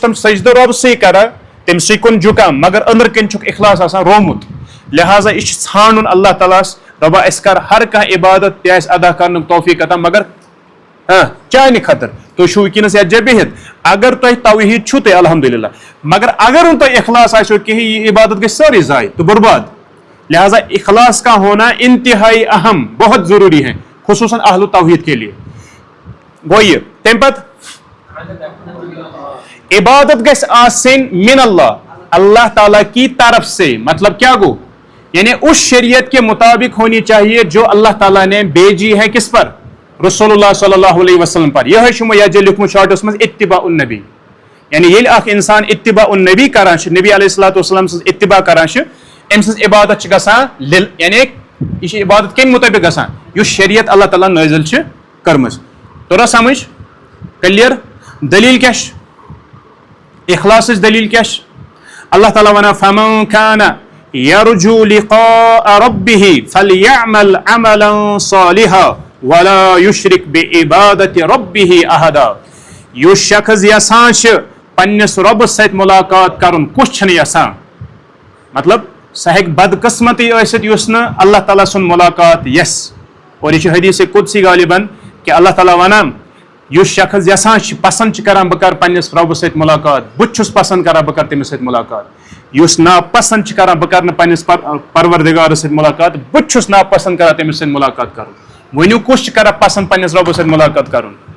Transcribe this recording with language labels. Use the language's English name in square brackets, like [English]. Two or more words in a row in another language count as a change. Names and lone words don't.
[Kashmiri] تِم سجدٕ رۄبسٕے کران تٔمسٕے کُن جُکان مگر أنٛدرٕ کِنۍ چھُکھ اخلاص آسان رومُت لہٰذا یہِ چھُ ژھانڈُن اللہ تعالیٰ ہس رۄبا اَسہِ کر ہر کانٛہہ عبادت تہِ آسہِ ادا کرنُک توفیٖق عطا مگر چانہِ خٲطرٕ تُہۍ چھِو وٕنکیٚنس یتھ جایہِ بِہِتھ اگر تۄہہِ توحیٖد چھُو تۄہہِ الحمدللہ مگر اگر نہٕ تۄہہِ اخلاص آسیو کِہینۍ یہِ عبادت گژھِ سٲرٕے ضایہِ تہٕ برباد [Urdu] لہٰذا اخلاص کا ہونا انتہائی اہم بہت ضروری ہے خصوصاً اہل توحید کے لیے [Kashmiri] گوٚو یہِ تمہِ پتہٕ عبادت گژھِ آسٕنۍ [Arabic] من اللہ [Urdu] اللہ تعالیٰ کی طرف سے مطلب کیا گو یعنی اس شریعت کے مطابق ہونی چاہیے جو اللہ تعالیٰ نے بھیجی ہے کس پر رسول اللہ [Arabic] صلی اللہ علیہ وسلم [Urdu] پر [Kashmiri] یہ چھُ یتھ لیوکھمُت شاٹس منٛز [Arabic] اتباع النبی [Kashmiri] یعنی ییٚلہِ اکھ انسان [Arabic] اتباع النبی [Kashmiri] کران چھُ نبی [Arabic] علیہ الصلوۃ والسلام [Kashmiri] سٕنٛز اتباع کران چھُ أمۍ سٕنٛز عبادت چھِ گژھان یعنی یہِ چھِ عبادت کمہِ مطٲبق گژھان یُس شریعت اللہ تعالیٰ نٲزِل چھِ کٔرمٕژ توٚرا سمجھ کلیر دلیٖل کیاہ چھِ اخلاصٕچ دلیٖل کیاہ چھِ اللہ تعالیٰ ونان [Arabic] فمن كان يرجو لقاء ربه فليعمل عملا صالحا ولا يشرك بعبادة ربه احدا [Kashmiri] یُس شخص یژھان چھِ پننِس رۄبس سۭتۍ مُلاقات کرُن کُس چھُنہٕ یژھان مطلب سُہ ہیٚکہِ بدقسمتی ٲسِتھ یُس نہٕ اللہ تعالیٰ سُنٛد مُلاقات یژھِ اور یہِ چھُ حدیث قدسی غالباً کہِ اللہ تعالیٰ ونان یُس شخص یژھان چھِ پسنٛد چھِ کران بہٕ کرٕ پننِس رۄبس سۭتۍ مُلاقات بہٕ تہِ چھُس پسنٛد کران بہٕ کرٕ تٔمِس سۭتۍ مُلاقات یُس ناپسنٛد چھِ کران بہٕ کرٕ نہٕ پننِس پروردگارس سۭتۍ مُلاقات بہٕ تہِ چھُس ناپسنٛد کران تٔمِس سۭتۍ مُلاقات کرُن ؤنِو کُس چھُ کران پسنٛد پننِس رۄبس سۭتۍ مُلاقات کرُن